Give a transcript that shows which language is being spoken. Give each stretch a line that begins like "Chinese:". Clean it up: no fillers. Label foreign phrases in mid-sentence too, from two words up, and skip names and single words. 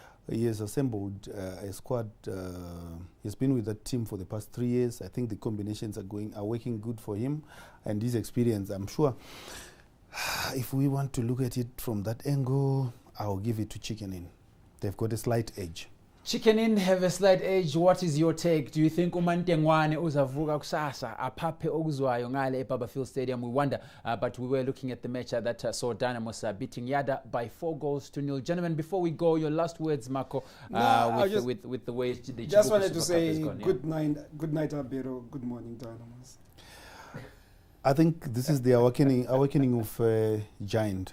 English: He has assembled a squad. He's been with that team for the past 3 years. I think the combinations are working good for him, and his experience, I'm sure. If we want to look at it from that angle, I'll give it to Chicken Inn. They've got a slight edge. Chicken Inn have a slight edge. What is your take? Do you think
North Ndebele: uMantengwane uzavuka kusasa aphaphe okuzwayo ngale eBaba Field Stadium?
English: We wonder, but we were looking at the match that saw Dynamos beating Yadah by 4-0. Gentlemen, before we go, your last words, Marco, with the way the just Chibuku wanted to Super say Cup has gone, good night, Abero. Good morning, Dynamos. I think this is the awakening of Giant.